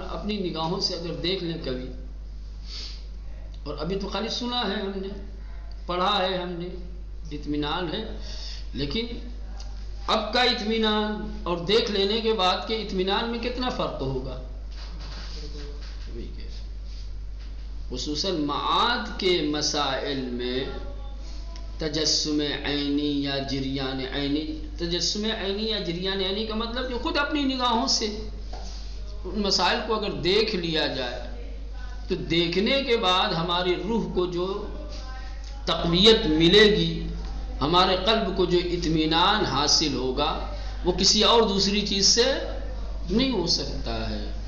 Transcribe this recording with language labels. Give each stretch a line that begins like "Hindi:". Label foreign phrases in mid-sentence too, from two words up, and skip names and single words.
Urdu: اپنی نگاہوں سے اگر دیکھ لیں کبھی، اور ابھی تو خالی سنا ہے ہم نے، پڑھا ہے ہم نے، اطمینان ہے، لیکن اب کا اطمینان اور دیکھ لینے کے بعد کے اطمینان میں کتنا فرق ہوگا؟ خصوصاً معاد کے مسائل میں تجسم عینی یا جریان عینی، تجسم عینی یا جریان عینی کا مطلب کہ خود اپنی نگاہوں سے ان مسائل کو اگر دیکھ لیا جائے تو دیکھنے کے بعد ہماری روح کو جو تقویت ملے گی، ہمارے قلب کو جو اطمینان حاصل ہوگا، وہ کسی اور دوسری چیز سے نہیں ہو سکتا ہے۔